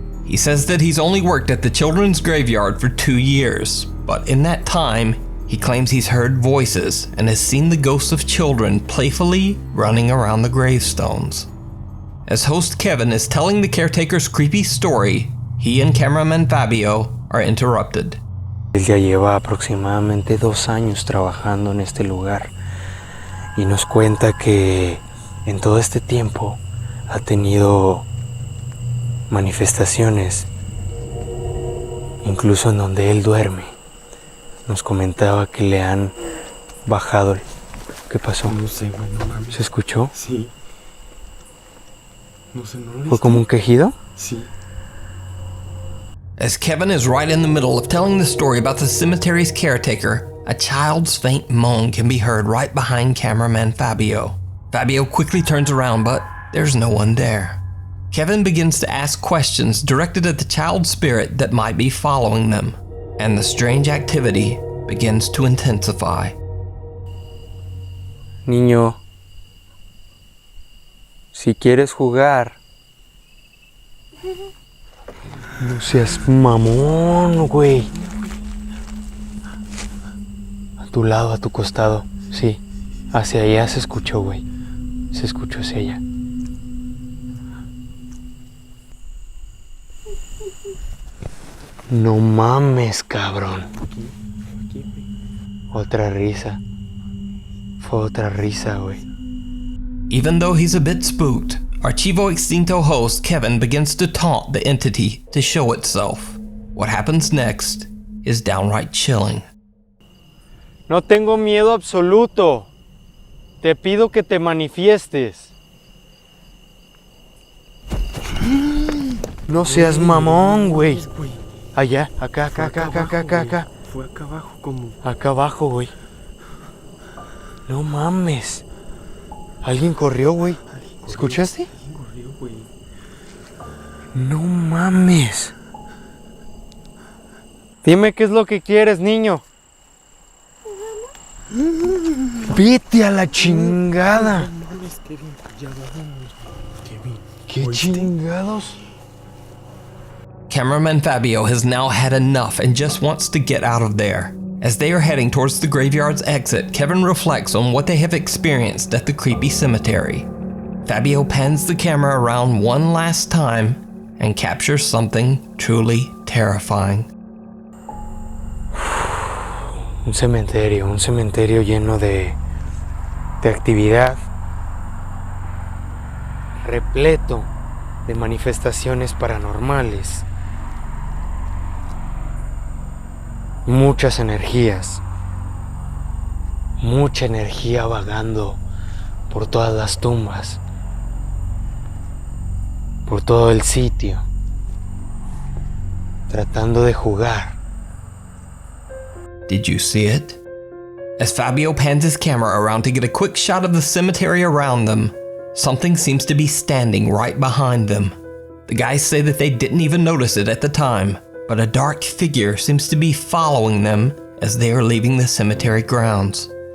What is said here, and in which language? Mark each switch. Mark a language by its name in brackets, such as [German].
[English] He says that he's only worked at the children's graveyard for 2 years, but in that time, he claims he's heard voices and has seen the ghosts of children playfully running around the gravestones. As host Kevin is telling the caretaker's creepy story, he and cameraman Fabio are interrupted. [Spanish] Él ya lleva aproximadamente 2 años trabajando en este lugar y nos cuenta que en todo este tiempo ha tenido manifestaciones, incluso en donde él duerme. Nos comentaba que le han bajado. ¿Qué pasó? No sé, güey, no mames. ¿Se escuchó? Sí. No sé, ¿no lo ¿Fue viste? como un quejido? Sí. [English] As Kevin is right in the middle of telling the story about the cemetery's caretaker, a child's faint moan can be heard right behind cameraman Fabio. Fabio quickly turns around, but there's no one there. Kevin begins to ask questions directed at the child spirit that might be following them, and the strange activity begins to intensify. [Spanish] Niño, si quieres jugar, no seas mamón, güey. A tu lado, a tu costado, sí. Hacia allá se escuchó, güey. Se escuchó hacia allá. No mames, cabrón. Otra risa. Fue otra risa, güey. [English] Even though he's a bit spooked, Archivo Extinto host Kevin begins to taunt the entity to show itself. What happens next is downright chilling. [Spanish] No tengo miedo absoluto. Te pido que te manifiestes. No seas mamón, güey. Allá, acá. Fue acá abajo como... Acá abajo, güey. No mames. Alguien corrió, güey. ¿Escuchaste? ¿Quién corrió, güey? No mames. Dime qué es lo que quieres, niño. Vete a la chingada. No mames, Kevin, ya vámonos, Kevin. ¿Qué chingados? [English] Cameraman Fabio has now had enough and just wants to get out of there. As they are heading towards the graveyard's exit, Kevin reflects on what they have experienced at the creepy cemetery. Fabio pans the camera around one last time and captures something truly terrifying. [Spanish] Un cementerio lleno de actividad, repleto de manifestaciones paranormales, muchas energías, mucha energía vagando por todas las tumbas, por todo el sitio, tratando de jugar. [English] Did you see it? As Fabio pans his camera around to get a quick shot of the cemetery around them, something seems to be standing right behind them. The guys say that they didn't even notice it at the time, but a dark figure seems to be following them as they are leaving the cemetery grounds.